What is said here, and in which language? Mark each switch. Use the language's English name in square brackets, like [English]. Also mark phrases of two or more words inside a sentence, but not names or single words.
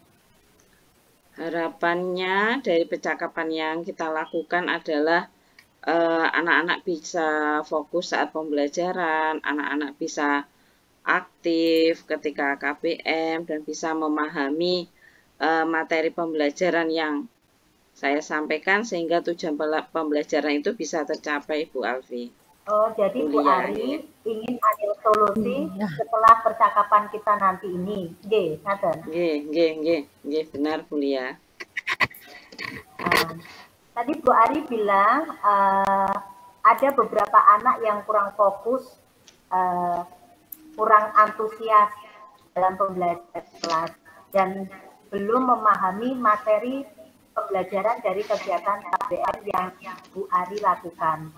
[Indonesian] Harapannya dari percakapan yang kita lakukan adalah anak-anak bisa fokus saat pembelajaran, anak-anak bisa aktif ketika KBM, dan bisa memahami materi pembelajaran yang saya sampaikan sehingga tujuan pembelajaran itu bisa tercapai Bu Alfi. Oh, jadi Bu Ari ingin ada solusi setelah percakapan kita nanti ini. [Javanese] Nggih, ngaten. Nggih, [Indonesian] benar Bu Lia. Tadi Bu Ari bilang ada beberapa anak yang kurang fokus, kurang antusias dalam pembelajaran kelas dan belum memahami materi pembelajaran dari kegiatan KBM yang Bu Ari lakukan.